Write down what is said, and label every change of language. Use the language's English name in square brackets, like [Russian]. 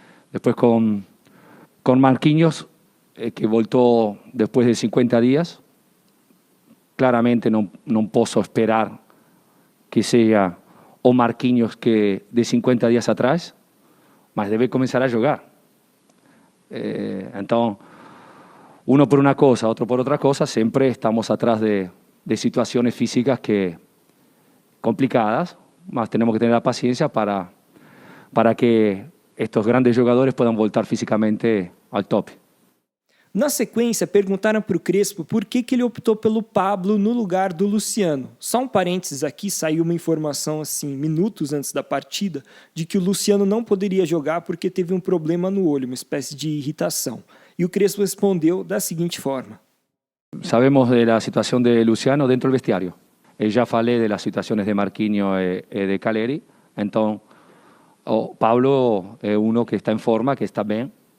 [Portuguese] Depois com Marquinhos, que voltou depois de 50 dias, claramente não posso esperar que seja o Marquinhos que de 50 dias atrás, mas debe começar a jogar. [Spanish] Então, uno por una cosa, otro por otra cosa, siempre estamos atrás de situaciones físicas complicadas, mas tenemos que tener la paciencia para que estos grandes jogadores puedan voltar físicamente al tope. [Portuguese] Na sequência, perguntaram para o Crespo por que ele optou pelo Pablo no lugar do Luciano. Só um parênteses aqui, saiu uma informação assim, minutos antes da partida, de que o Luciano não poderia jogar porque teve um problema no olho, uma espécie de irritação. E o Crespo respondeu da seguinte forma. [Spanish] Sabemos de la situación de Luciano dentro del vestiario. Ya falei de las situaciones de Marquinhos y de Caleri. Entonces, Pablo es uno que está en forma, que está bien.